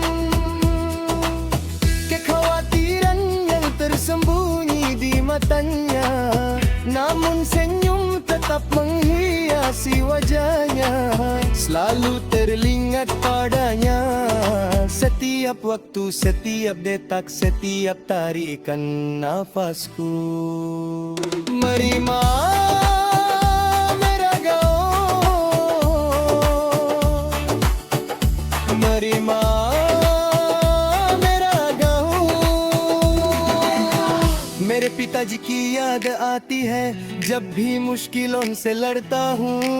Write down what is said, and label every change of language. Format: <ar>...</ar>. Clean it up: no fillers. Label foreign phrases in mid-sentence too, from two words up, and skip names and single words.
<id>Kekhawatiran yang tersembunyi di matanya, namun senyum tetap menghiasi wajahnya. Selalu terlingat padanya setiap waktu, setiap detak, setiap tarikan nafasku.</id> <hi>Merima मेरा गाँव, मरीमा मेरा गाँव. मेरे पिताजी की याद आती है जब भी मुश्किलों से लड़ता हूँ.</hi>